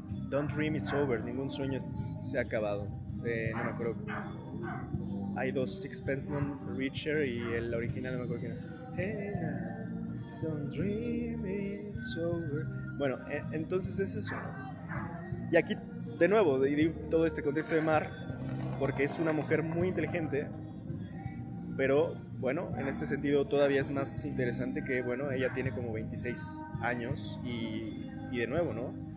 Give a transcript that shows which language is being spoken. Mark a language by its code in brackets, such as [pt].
[es] Don't Dream It's Over, ningún sueño se ha acabado. No me acuerdo. Hay dos, Sixpence None Richer y el original no me acuerdo quién es. [en] Hey now, don't dream it's over. [es] Bueno, entonces es eso, ¿no? Y aquí, de nuevo, digo todo este contexto de Mar, porque es una mujer muy inteligente, pero bueno, en este sentido todavía es más interesante que, bueno, ella tiene como 26 años y de nuevo, ¿no?